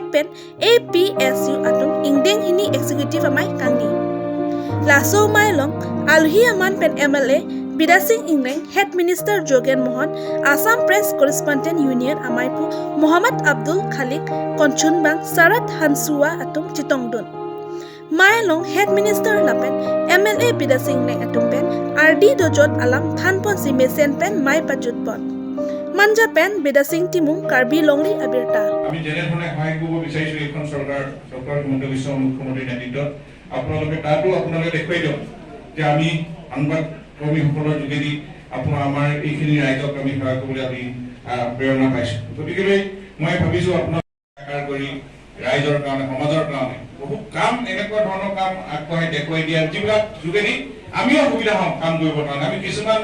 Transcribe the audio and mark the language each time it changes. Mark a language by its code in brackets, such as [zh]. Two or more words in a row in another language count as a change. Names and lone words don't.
[mjw] Pen APSU Atung Ingdeng Hini Executive Amai Kangni Laso Mailong Alhi Aman Pen MLA Bidasing Ingdeng [en] Head Minister [mjw] Jogen Mohan Assam Press Correspondent Union Amaipu Muhammad Abdul Khalik Konchunbang Sarat Hansua Atung Chitongdun Mailong [en] Head Minister [mjw] Lapen MLA Bidasing Neng Atung Pen RD Dojot Alam Thanpon Simesen Pen Mai Pajutpon Manja Pen Bidasing Timung Karbi Longri Abirta [as] আমি যেনে ধৰণে সহায় কৰিব বিচাৰিছো এইখন চৰকাৰ ডক্টৰ হিমন্ত বিশ্ব মুখ্যমন্ত্ৰীৰ নেতৃত্বত আপোনালোকে তাতো আপোনালোকে দেখুৱাই দিয়ক যে আমি সংবাদ কৰ্মীসকলৰ যোগেদি আমাৰ এইখিনি ৰাইজক আমি সেৱা কৰিবলৈ আমি প্ৰেৰণা পাইছো গতিকে মই ভাবিছো আপোনালোকে কৰি ৰাইজৰ কাৰণে সমাজৰ কাৰণে বহুত কাম এনেকুৱা ধৰণৰ কাম আগবঢ়াই দেখুৱাই দিয়া যিবিলাক যোগেদি আমিও সুবিধা হম কাম কৰিবৰ কাৰণে আমি কিছুমান